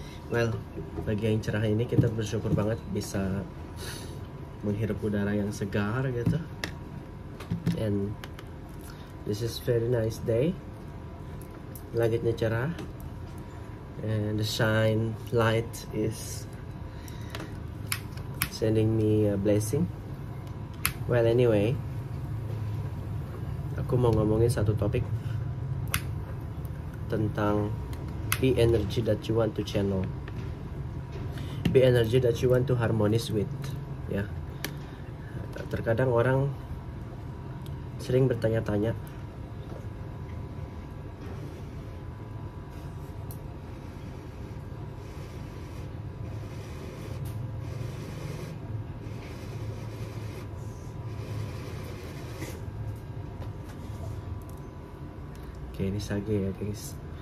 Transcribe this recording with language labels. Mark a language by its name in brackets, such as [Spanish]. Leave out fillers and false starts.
[Indonesian] Well, pagi yang cerah ini kita bersyukur banget bisa menghirup udara yang segar gitu. [English] And this is very nice day. [Indonesian] Langitnya cerah, [English] and the shine light is sending me a blessing. Well, anyway, [Indonesian] aku mau ngomongin satu topik tentang [English] be energy that you want to channel, be energy that you want to harmonize with. [Indonesian] Ya, terkadang orang sering bertanya-tanya, ini sage ya guys.